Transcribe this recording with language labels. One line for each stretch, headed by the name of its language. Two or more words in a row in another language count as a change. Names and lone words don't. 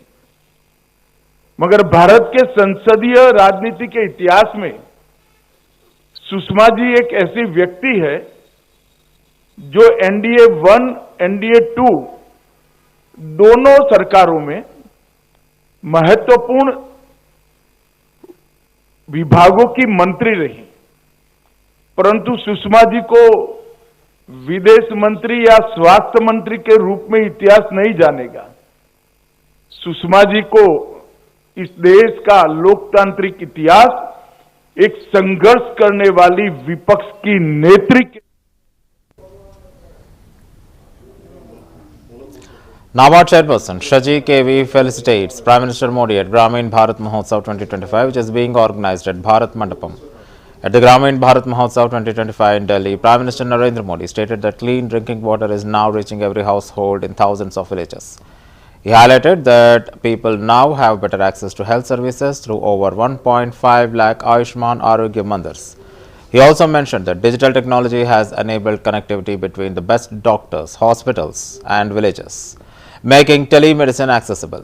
Hindi: मगर भारत के संसदीय राजनीति के इतिहास में सुषमा जी एक ऐसी व्यक्ति है जो एनडीए 1, एनडीए 2 दोनों सरकारों में महत्वपूर्ण विभागों की मंत्री रही, परंतु सुषमा जी को विदेश मंत्री या स्वास्थ्य मंत्री के रूप में इतिहास नहीं जानेगा। सुषमा जी को इस देश का लोकतांत्रिक इतिहास एक संघर्ष करने वाली विपक्ष की नेत्री।
English: NABARD chairperson Shaji KV felicitates Prime Minister Modi at Gramin Bharat Mahotsav 2025, which is being organized at Bharat Mandapam. At the Gramin Bharat Mahotsav 2025 in Delhi, Prime Minister Narendra Modi stated that clean drinking water is now reaching every household in thousands of villages. He highlighted that people now have better access to health services through over 1.5 lakh Ayushman Arogya Mandirs. He also mentioned that digital technology has enabled connectivity between the best doctors, hospitals and villages, making telemedicine accessible.